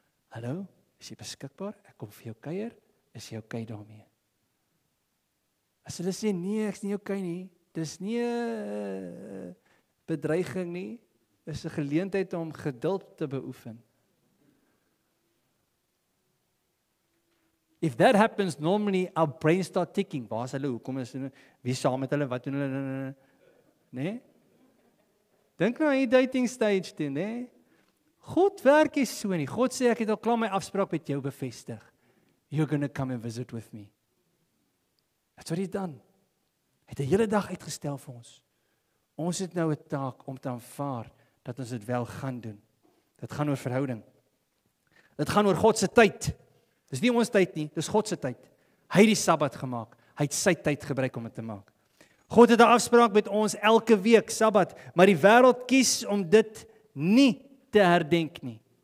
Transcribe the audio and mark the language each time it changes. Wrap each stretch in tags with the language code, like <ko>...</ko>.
<af>Hallo, is jy beskikbaar? Ek kom vir jou kuier. Is jy okay daarmee? As hulle sê nee, ek's nie okay nie. Dis nie 'n bedreiging nie. Dis 'n geleentheid om geduld te beoefen.</af> <en>If that happens, normally our brains start ticking.</en> <af>Waar is hulle? Hoekom is hulle? Wie saam met hulle? Wat doen hulle? Nee? Dink nou aan die dating stage toe, nee? God werk nie so nie. God sê ek het al klaar my afspraak met jou bevestig.</af> <en>You're going to come and visit with me. That's what he's done.</en> <af>Hy het 'n hele dag uitgestel vir ons. Ons het nou 'n taak om te aanvaar dat ons dit wel gaan doen. Dit gaan oor verhouding. Dit gaan oor God se tyd. Dis nie ons tyd nie, dis God se tyd. Hy het die Sabbat gemaak. Hy het sy tyd gebruik om dit te maak. God het 'n afspraak met ons elke week, Sabbat, maar die wêreld kies om dit nie te herdenk nie.</af>